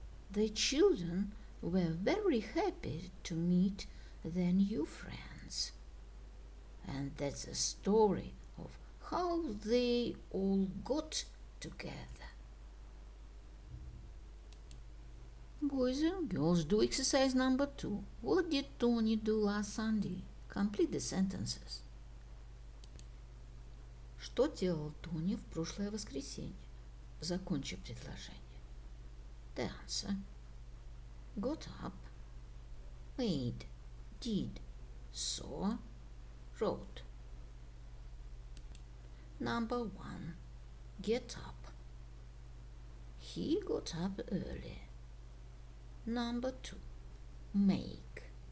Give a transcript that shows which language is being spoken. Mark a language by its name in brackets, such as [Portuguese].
[English] The children were very happy to meet their new friends. And that's the story of how they all got together. Boys and girls, do exercise number 2. What did Tony do last Sunday? Complete the sentences. [Russian] Что делал Тони в прошлое воскресенье? Закончи предложение. [English] The answer. Got up, made, did, saw, wrote. Number 1. Get up. He got up early. Number 2. Make.